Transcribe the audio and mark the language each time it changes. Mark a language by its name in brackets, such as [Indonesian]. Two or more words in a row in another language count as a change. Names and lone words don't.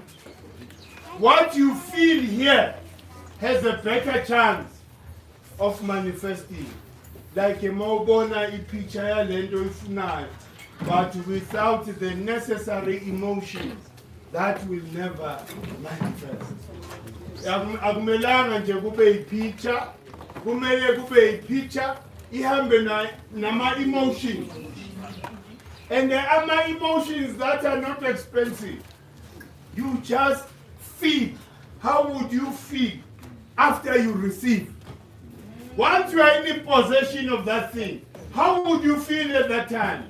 [English] What you feel here has a better chance of manifesting. Like a [Zulu] mobona picture lendo ifunayo, [English] but without the necessary emotions, that will never manifest. [Zulu] Akumelanga nje kube ipicture, kumele kube ipicture ihambe nama emotions. [English] And there are my emotions that are not expensive. You just feel. How would you feel after you receive? Once you are in possession of that thing, how would you feel at that time?